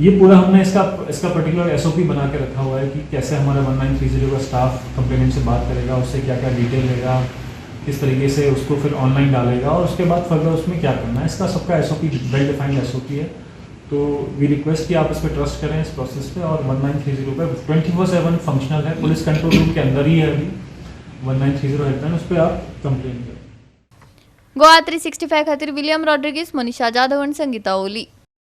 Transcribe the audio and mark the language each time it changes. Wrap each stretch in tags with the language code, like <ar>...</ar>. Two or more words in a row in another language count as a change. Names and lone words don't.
<hi>ये पूरा हमने इसका</hi> <en>particular SOP</en> <hi>बना के रखा हुआ है कि कैसे हमारा 1930 का स्टाफ कंप्लेनेंट से बात करेगा, उससे क्या क्या डिटेल लेगा, किस तरीके से उसको फिर ऑनलाइन डालेगा, और उसके बाद फर्दर उसमें क्या करना है। इसका सबका</hi> <en>SOP well defined SOP</en> <hi>है। तो</hi> <en>we request</en> <hi>कि आप इस पर ट्रस्ट करें, इस प्रोसेस पे। और 1930 पे 24/7 फंक्शनल है,</hi> <en>police control room</en> <hi>के अंदर ही है अभी 1930 हेल्पलाइन, उस पर आप कंप्लेन करें।</hi> <kok>गोवा 365 खातीर विलियम रॉड्रिगीस, मनीषा जाधव, संगीता ओली।</kok>